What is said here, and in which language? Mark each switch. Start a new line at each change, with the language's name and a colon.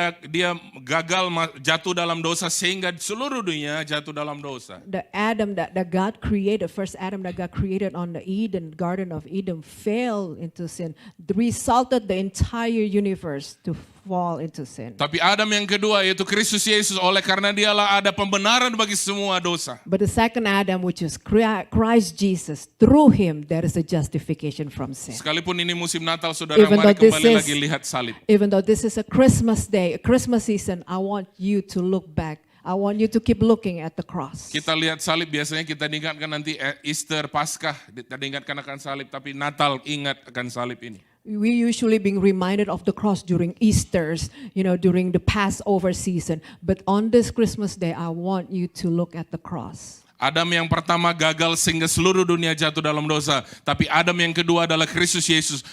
Indonesian: dia gagal jatuh dalam dosa sehingga seluruh dunia jatuh dalam dosa.
English: The Adam that God created, first Adam that God created on the Garden of Eden, fell into sin, resulted the entire universe to fall into sin.
Indonesian: Tapi Adam yang kedua yaitu Kristus Yesus, oleh karena dialah ada pembenaran bagi semua dosa.
English: But the second Adam, which is Christ Jesus, through him there is a justification from sin.
Indonesian: Sekalipun ini musim Natal, saudara,
English: Even
Indonesian: mari
English: though this
Indonesian: kembali
English: is-
Indonesian: lagi lihat salib.
English: Even though this is a Christmas day, a Christmas season, I want you to look back. I want you to keep looking at the cross.
Indonesian: Kita lihat salib, biasanya kita diingatkan nanti Easter, Paskah, kita diingatkan akan salib, tapi Natal ingat akan salib ini.
English: We usually being reminded of the cross during Easters, during the Passover season. But on this Christmas day, I want you to look at the cross.
Indonesian: Adam yang pertama gagal sehingga seluruh dunia jatuh dalam dosa. Tapi Adam yang kedua adalah Kristus Yesus.